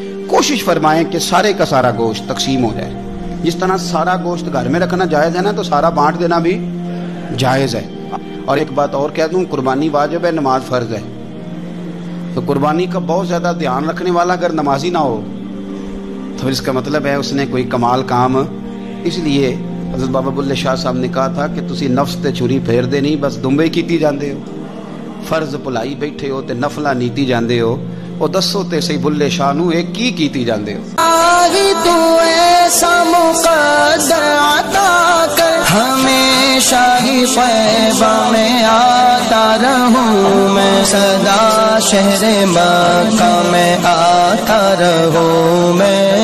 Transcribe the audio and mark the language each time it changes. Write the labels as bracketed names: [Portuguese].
[Urdu] کوشش فرمائیں کہ سارے کا سارا گوشت تقسیم ہو جائے. جس طرح سارا گوشت گھر میں رکھنا جائز ہے نا, تو سارا بانٹ دینا بھی جائز ہے. اور ایک بات اور کہہ دوں, قربانی واجب ہے, نماز فرض ہے. تو قربانی کا بہت زیادہ دھیان رکھنے والا اگر نمازی نہ ہو تو اس کا مطلب ہے اس نے کوئی کمال کام. اس لیے حضرت بابا بلے شاہ صاحب نے کہا تھا کہ [Punjabi] تسی نفس تے چھری پھیر دے نہیں, بس دمبے کیتی جاندے ہو. فرض بھلائی بیٹھے ہو تے نفلا نیتی جاندے ہو. او دسو تے صحیح بلے شاہ نو ایک کی کیتی جاندے ہو. [Urdu] آہی تو ایسا مقدر عطا کر ہمیشہ ہی طیبہ میں آتا رہوں میں, صدا شہر مکہ میں آتا رہوں میں.